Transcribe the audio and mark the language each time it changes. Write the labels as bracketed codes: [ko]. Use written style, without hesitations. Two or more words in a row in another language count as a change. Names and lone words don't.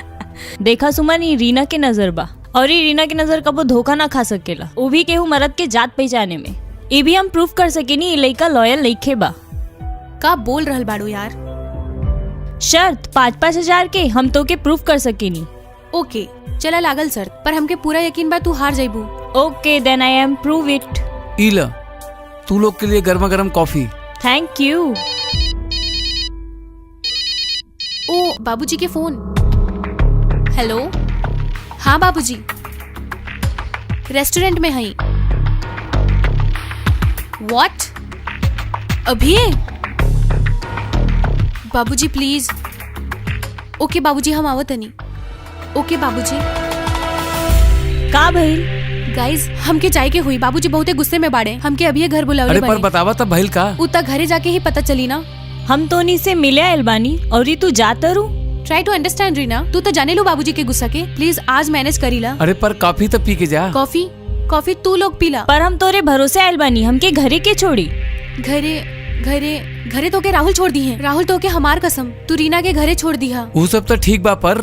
[bho] देखा सुमन, ई रीना के नजर बा और ई रीना के नजर कबो धोखा ना खा सकेला, वो भी केहू मर्द के जात पहचाने में। ये भी हम प्रूफ कर सकेनी ई लड़का लॉयल नहीं खे बा। का बोल रहल बाड़ू यार? शर्त 5-5 हजार के हम तो के प्रूफ कर सकेनी। ओके चला लागल सर, पर हमके पूरा यकीन बा तू हार जाइबू। [en] Okay then I am prove it. [bho] इला तू लोग के लिए गर्मा गर्म कॉफी। [en] Thank you. [bho] ओ बाबूजी के फोन। हेलो, हाँ बाबूजी, रेस्टोरेंट में हई। व्हाट? अभी? बाबूजी प्लीज। ओके बाबूजी, हम आवत नहीं। ओके बाबूजी। का भइल? गाइस हमके जाए के हुई, बाबूजी बहुते गुस्से में बाड़े, हमके अभी घर बुलावले अरे बने। पर बतावा तब भइल का? उता घरे जाके ही पता चली ना। हम तो नी से मिले आयल बानी और तू जाता रू। [en] Try to understand [bho] रीना, तू तो जाने लो बाबूजी के गुस्सा के। प्लीज आज मैनेज करीला। अरे पर कॉफी तो पी के जा। कॉफी तू लोग पीला। पर हम तोरे भरोसे आयल बानी, हमके घरे के छोड़ी। घरे तो के राहुल छोड़ दी है। राहुल तो के हमार कसम, तू रीना के घरे छोड़ दिया। वो सब तो ठीक बा, पर